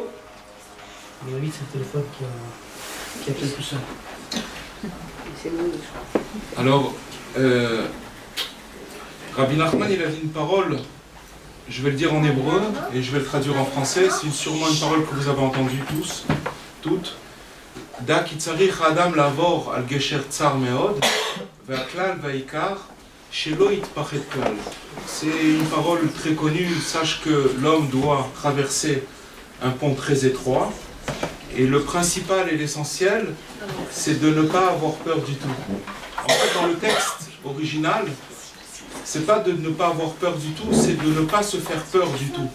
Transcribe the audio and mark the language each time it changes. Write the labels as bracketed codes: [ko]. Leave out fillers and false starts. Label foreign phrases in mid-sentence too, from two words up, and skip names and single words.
[fr] Mais oui, c'est le téléphone qui appelle tout seul. C'est bon, je crois. Alors, Rabbi Nachman, il a dit une parole, je vais le dire en hébreu et je vais le traduire en français. C'est sûrement une parole que vous avez entendue tous, toutes. [he] דע כי צריך אדם לעבור על גשר צר מאד והכלל והעיקר שלא יתפחד כלל. [fr] C'est une parole très connue. Sache que l'homme doit traverser un pont très étroit. Et le principal et l'essentiel, c'est de ne pas avoir peur du tout. En fait, dans le texte original, c'est pas de ne pas avoir peur du tout, c'est de ne pas se faire peur du tout.